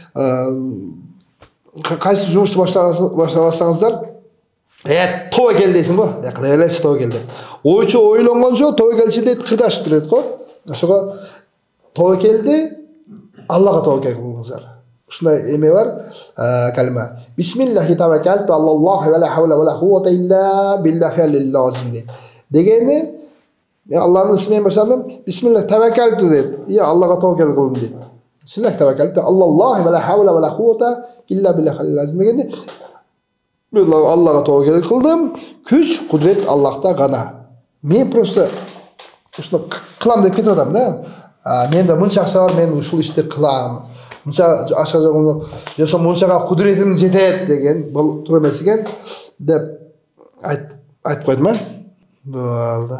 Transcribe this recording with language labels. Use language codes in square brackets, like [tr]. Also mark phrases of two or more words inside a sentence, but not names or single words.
[ky] Кайсы жумушту баштабасаңыздар, тоо кел дейсиң го, кыла элесиз тоо кел деп. Ойчу ойлонгончо тоо келиши дейт, кырдашып дейт го. Ошого тоо келди, Аллага тоокел кылыңыздар. Ушундай эме бар, калима. [ar] بسم الله توكلت على الله ولا حول ولا قوة إلا بالله العلي العظيم дейт. [ky] Дегени Аллахтын исминен баштадым. [ar] بسم الله توكلت [ky] дейт. Аллага тоокел кылдым дейт. [ar] بسم الله توكلت على الله ولا حول ولا قوة إلا بالله العلي العظيم [ky] дегенде мен Аллага тоокел кылдым. Күч, кудрет Аллахта гана. Мен просто ушуну кылам деп кетип атам да. Менде мынча акча бар, мен ушул ишти кылам. Мынча акча жок, жаса мынчага кудретим жетет деген бул туура эмес экен деп айтып койдум, Болду.